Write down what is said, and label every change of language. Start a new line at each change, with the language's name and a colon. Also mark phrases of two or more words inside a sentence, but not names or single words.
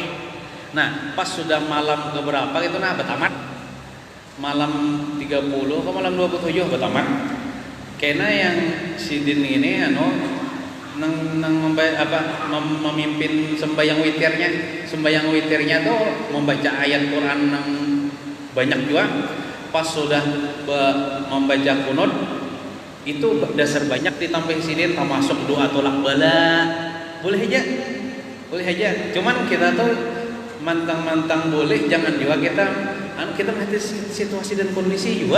Indonesian: Nah, pas sudah malam keberapa gitu betamat. Malam 30 ke malam 27 betamat. Karena yang si Din ini memimpin sembahyang witirnya. Sembahyang witirnya tuh membaca ayat Quran yang banyak juga. Pas sudah membaca kunut itu dasar banyak ditambah sini termasuk doa tolak bala. Boleh aja. Cuman kita tuh mantang-mantang boleh, jangan juga kita melihat situasi dan kondisi juga.